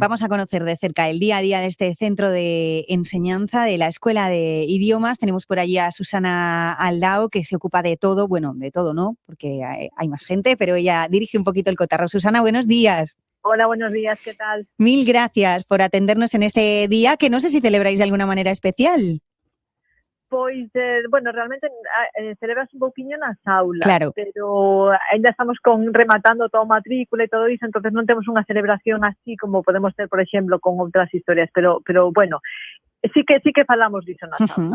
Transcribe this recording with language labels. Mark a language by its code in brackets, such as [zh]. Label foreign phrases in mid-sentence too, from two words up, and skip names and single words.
[es] Vamos a conocer de cerca el día a día de este centro de enseñanza de la Escuela de Idiomas. Tenemos por allí a Susana Aldao, que se ocupa de todo, bueno, de todo no, porque hay más gente, pero ella dirige un poquito el cotarro. Susana, buenos días. Hola, buenos días, ¿qué tal? Mil gracias por atendernos en este día, que no sé si celebráis de alguna manera especial. [gl] Pois, bueno, realmente celebras un pouquiño nas aulas, [es] Claro. [gl] pero ainda estamos rematando toda a matrícula e todo iso, entonces non temos unha celebración así como podemos ter, por exemplo, con outras historias, pero bueno, sí que falamos diso nas aulas.